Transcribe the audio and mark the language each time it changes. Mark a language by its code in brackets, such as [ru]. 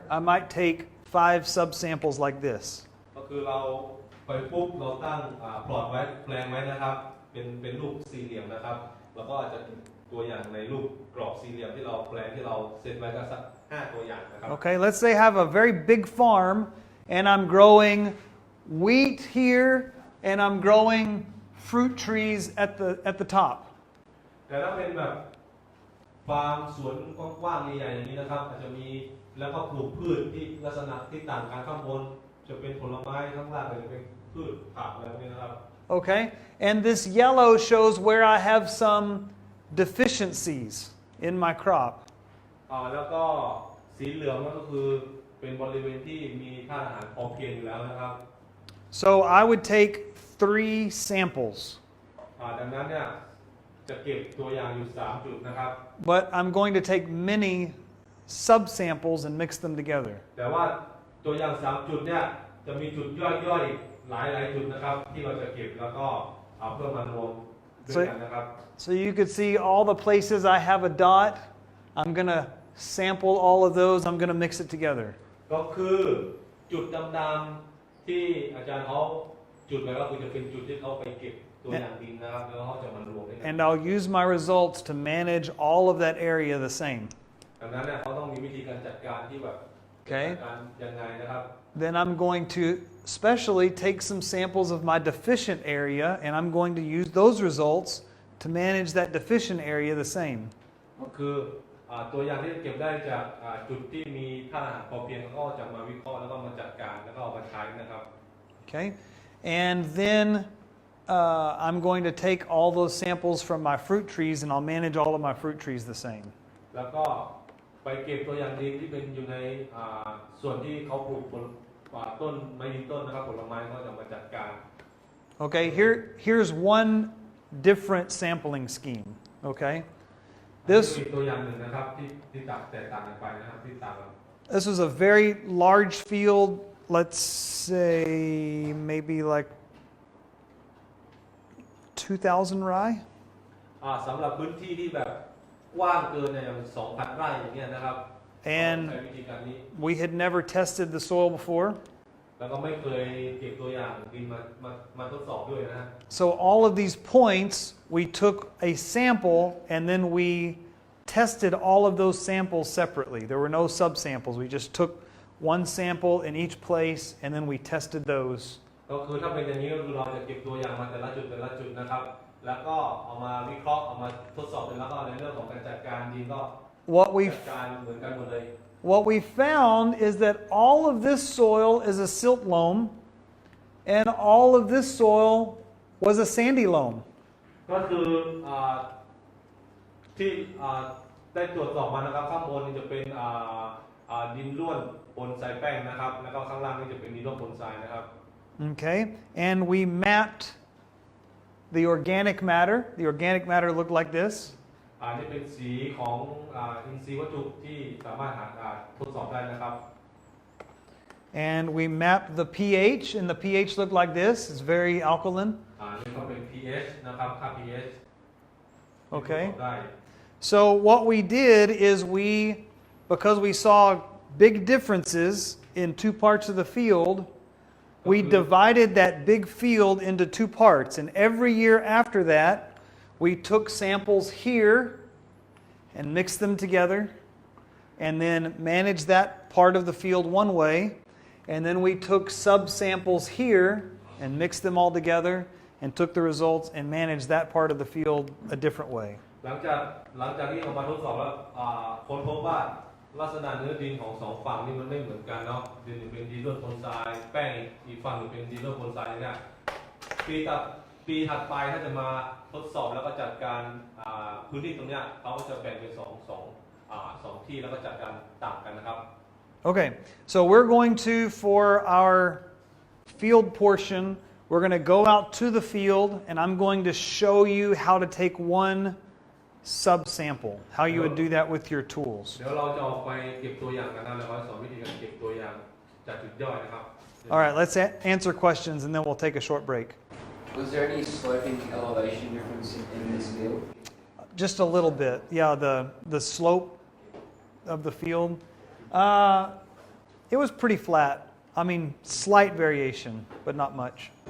[en] I might take 5 subsamples like this. [th] ก็คือเราไปปุ๊บเราตั้งพลอตไว้แปลงไว้นะครับเป็นรูปสี่เหลี่ยมนะครับแล้วก็อาจจะตัวอย่างในรูปกรอบสี่เหลี่ยมที่เราแปลงที่เราเซตไว้ก็สัก5ตัวอย่างนะครับ [en] Okay, let's say I have a very big farm and I'm growing wheat here and I'm growing fruit trees at the top. [th] แต่ถ้าเป็นแบบฟาร์มสวนกว้างๆใหญ่ๆอย่างนี้นะครับอาจจะมีแล้วก็ปลูกพืชที่ลักษณะที่ต่างกันข้างบนจะเป็นผลไม้ข้างล่างจะเป็นพืชผักอะไรพวกนี้นะครับ [en] Okay, and this yellow shows where I have some deficiencies in my crop. [th] แล้วก็สีเหลืองก็คือเป็นบริเวณที่มีธาตุอาหารพอเพียงอยู่แล้วนะครับ [en] So I would take 3 samples. [th] ดังนั้นเนี่ยจะเก็บตัวอย่างอยู่3จุดนะครับ [en] But I'm going to take many subsamples and mix them together. [th] แต่ว่าตัวอย่าง3จุดเนี่ยจะมีจุดย่อยๆหลายจุดนะครับที่เราจะเก็บแล้วก็เอาเพื่อมารวมด้วยกันนะครับ [en] So you could see all the places I have a dot. I'm going to sample all of those. I'm going to mix it together. [th] ก็คือจุดดำๆที่อาจารย์เขาจุดไว้ก็คือจะเป็นจุดที่เขาไปเก็บตัวอย่างดินนะครับแล้วเขาจะมารวมด้วยกัน [en] And I'll use my results to manage all of that area the same. [th] ดังนั้นเนี่ยเขาต้องมีวิธีการจัดการที่แบบ [en] Okay. [th] จัดการยังไงนะครับ [en] Then I'm going to especially take some samples of my deficient area and I'm going to use those results to manage that deficient area the same. [th] ก็คือตัวอย่างที่เก็บได้จากจุดที่มีธาตุอาหารพอเพียงก็จะมาวิเคราะห์แล้วก็มาจัดการแล้วก็เอามาใช้นะครับ [en] Okay. And then I'm going to take all those samples from my fruit trees and I'll manage all of my fruit trees the same. [th] แล้วก็ไปเก็บตัวอย่างดินที่เป็นอยู่ในส่วนที่เขาปลูกต้นไม้ยืนต้นนะครับผลไม้ก็จะมาจัดการ [en] Okay, here's one different sampling scheme. Okay. [th] มีตัวอย่างหนึ่งนะครับที่แตกต่างกันไปนะครับที่ต่างกัน [en] This was a very large field, let's say maybe like 2,000 rye. [th] สำหรับพื้นที่ที่แบบกว้างเกินเนี่ยอย่าง 2,000 ไร่อย่างเงี้ยนะครับ [en] And [th] ใช้วิธีการนี้ [en] we had never tested the soil before. [th] แล้วก็ไม่เคยเก็บตัวอย่างดินมาทดสอบด้วยนะฮะ [en] So all of these points, we took a sample and then we tested all of those samples separately. There were no subsamples. We just took one sample in each place and then we tested those. [th] ก็คือถ้าเป็นอย่างนี้ก็คือเราจะเก็บตัวอย่างมาแต่ละจุดนะครับแล้วก็เอามาวิเคราะห์เอามาทดสอบแล้วก็ในเรื่องของการจัดการดินก็จัดการเหมือนกันหมดเลย [en] What we found is that all of this soil is a silt loam and all of this soil was a sandy loam. [th] ก็คือที่ได้ตรวจสอบมานะครับข้างบนนี่จะเป็นดินร่วนปนทรายแป้งนะครับแล้วก็ข้างล่างนี่จะเป็นดินร่วนปนทรายนะครับ [en] Okay, and we mapped the organic matter. The organic matter looked like this. [th] นี่เป็นสีของอินทรีย์วัตถุที่สามารถทดสอบได้นะครับ [en] And we mapped the pH, and the pH looked like this. It's very alkaline. [th] นี่ก็เป็น pH นะครับค่า pH [en] Okay. [th] ได้ [en] So what we did is because we saw big differences in two parts of the field, we divided that big field into two parts. And every year after that, we took samples here and mixed them together and then managed that part of the field one way. And then we took subsamples here and mixed them all together and took the results and managed that part of the field a different way. [th] หลังจากที่เรามาทดสอบแล้วค้นพบว่าลักษณะเนื้อดินของ2ฝั่งนี่มันไม่เหมือนกันเนาะดินหนึ่งเป็นดินร่วนปนทรายแป้งอีกฝั่งหนึ่งเป็นดินร่วนปนทรายเนี่ยปีถัดไปถ้าจะมาทดสอบแล้วก็จัดการพื้นที่ตรงเนี้ยเขาก็จะแบ่งเป็นสองที่แล้วก็จัดการต่างกันนะครับ [en] Okay, so we're going to, for our field portion, we're going to go out to the field and I'm going to show you how to take one subsample, how you would do that with your tools. [th] เดี๋ยวเราจะออกไปเก็บตัวอย่างกันนะแล้วก็สอนวิธีการเก็บตัวอย่างจากจุดย่อยนะครับ [en] All right, let's answer questions and then we'll take a short break. Was there any sloping elevation difference in this field? Just a little bit. Yeah, the slope of the field. It was pretty flat. I mean, slight variation, but not much.